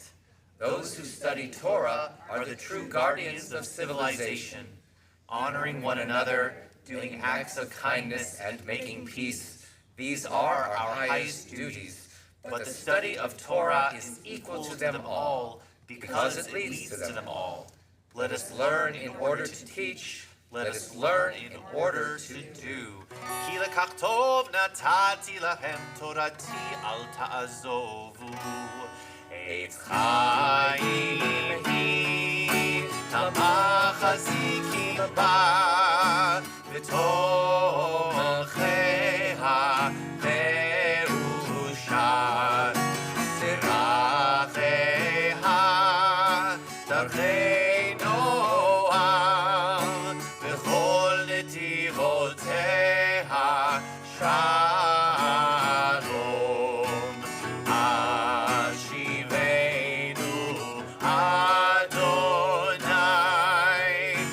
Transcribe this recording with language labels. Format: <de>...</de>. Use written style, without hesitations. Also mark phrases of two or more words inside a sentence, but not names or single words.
<en>Those who study Torah are the true guardians of civilization, honoring one another, doing acts of kindness, and making peace. These are our highest duties. But the study of Torah is equal to them all because it leads to them all. Let us learn in order to teach. Let us learn in order to do.</en> <he>כי לקח טוב נתתי לכם תורתי אל תעזובו. עץ חיים היא המחזיקים בה ותומכיה מאושר דרכיה דרכי נועם וכל נתיבותיה שלום. השיבנו ה</he>